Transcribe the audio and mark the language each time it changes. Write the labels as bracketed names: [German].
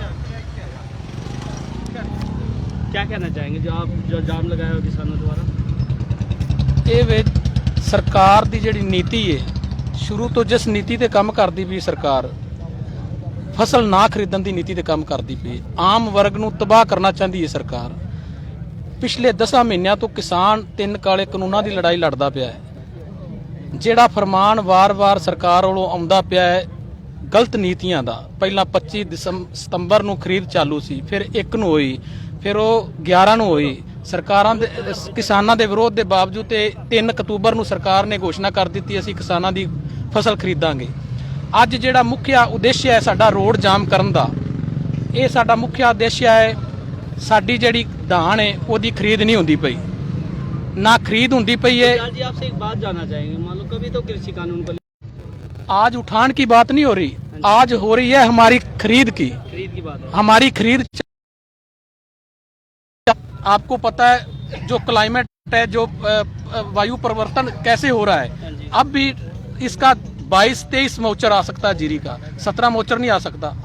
[Hindi] क्या कहना चाहेंगे जो जाम लगाया हो किसानों द्वारा? [Punjabi] ਇਹ ਵਿੱਚ ਸਰਕਾਰ ਦੀ ਜਿਹੜੀ ਨੀਤੀ ਹੈ, ਸ਼ੁਰੂ ਤੋਂ ਜਿਸ ਨੀਤੀ ਤੇ ਕੰਮ ਕਰਦੀ ਪਈ ਸਰਕਾਰ, ਫਸਲ ਨਾ ਖਰੀਦਣ ਦੀ ਨੀਤੀ ਤੇ ਕੰਮ ਕਰਦੀ ਪਈ, ਆਮ ਵਰਗ ਨੂੰ ਤਬਾਹ ਕਰਨਾ ਚਾਹੁੰਦੀ ਹੈ ਸਰਕਾਰ। ਪਿਛਲੇ 10 ਮਹੀਨਿਆਂ ਤੋਂ ਕਿਸਾਨ 3 ਕਾਲੇ ਕਾਨੂੰਨਾਂ ਦੀ ਲੜਾਈ ਲੜਦਾ ਪਿਆ ਹੈ। ਜਿਹੜਾ ਫਰਮਾਨ ਵਾਰ-ਵਾਰ ਸਰਕਾਰ ਵੱਲੋਂ ਆਉਂਦਾ ਪਿਆ ਹੈ, ਗਲਤ ਨੀਤੀਆਂ ਦਾ ਪਹਿਲਾਂ 25 ਸਤੰਬਰ ਨੂੰ ਖਰੀਦ ਚਾਲੂ ਸੀ, ਫਿਰ 1 ਨੂੰ ਹੋਈ, ਫਿਰ ਉਹ 11 ਨੂੰ ਹੋਈ। ਸਰਕਾਰਾਂ ਦੇ ਕਿਸਾਨਾਂ ਦੇ ਵਿਰੋਧ ਦੇ ਬਾਵਜੂਦ ਤੇ 3 ਅਕਤੂਬਰ ਨੂੰ ਸਰਕਾਰ ਨੇ ਘੋਸ਼ਣਾ ਕਰ ਦਿੱਤੀ ਅਸੀਂ ਕਿਸਾਨਾਂ ਦੀ ਫਸਲ ਖਰੀਦਾਂਗੇ। ਅੱਜ ਜਿਹੜਾ ਮੁੱਖ ਉਦੇਸ਼ ਹੈ ਸਾਡਾ ਰੋਡ ਜਾਮ ਕਰਨ ਦਾ, ਇਹ ਸਾਡਾ ਮੁੱਖ ਉਦੇਸ਼ ਹੈ। ਸਾਡੀ ਜਿਹੜੀ ਧਾਨ ਹੈ ਉਹਦੀ ਖਰੀਦ ਨਹੀਂ ਹੁੰਦੀ ਪਈ, [Hindi] ना खरीद होती पई है। जी आपसे एक बात जानना चाहेंगे, मान लो कभी तो कृषि कानून को आज उठान की बात नहीं हो रही, आज हो रही है हमारी खरीद की बात है। हमारी खरीद आपको पता है जो क्लाइमेट है, जो वायु परिवर्तन कैसे हो रहा है, अब भी इसका 22-23 मोचर आ सकता है जीरी का, 17 मोचर नहीं आ सकता।